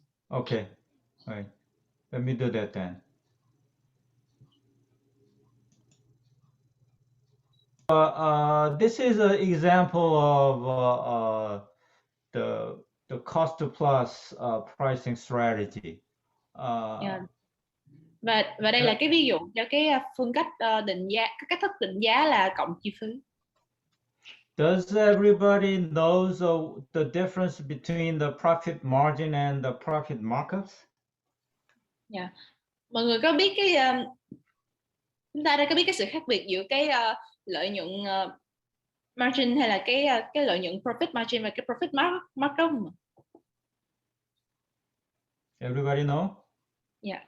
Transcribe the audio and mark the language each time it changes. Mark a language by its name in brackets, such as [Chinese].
[English] Okay, all right. Let me do that then. This is an example of the cost plus pricing strategy. Yeah. [Vietnamese] Và đây là cái ví dụ cho cái phương cách định giá, cái cách thức định giá là cộng chi phí. [English] Does everybody knows the difference between the profit margin and the profit markups? Yeah. [Vietnamese] Mọi người có biết cái chúng ta đã có biết cái sự khác biệt giữa cái lợi nhuận margin hay là cái lợi nhuận profit margin và cái profit markup không? [English] Everybody know? Yeah.